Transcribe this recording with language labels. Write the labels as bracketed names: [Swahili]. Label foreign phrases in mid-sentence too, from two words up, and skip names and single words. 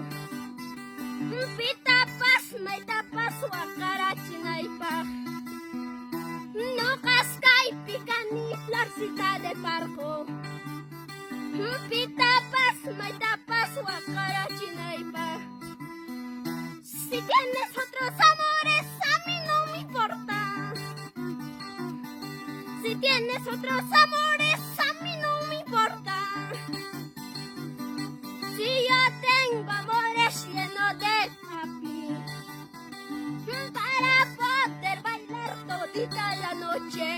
[Quechua] Pitapas, maitapas, huacarachinaipa. Lucas, caipicani, Florcita de Parco. Pitapas, maitapas, huacarachinaipa. [Spanish] Si tienes otros amores, a mí no me importa. Si tienes otros amores, a mí no me importa. Si yo tengo amores llenos de Capi, para poder bailar todita la noche.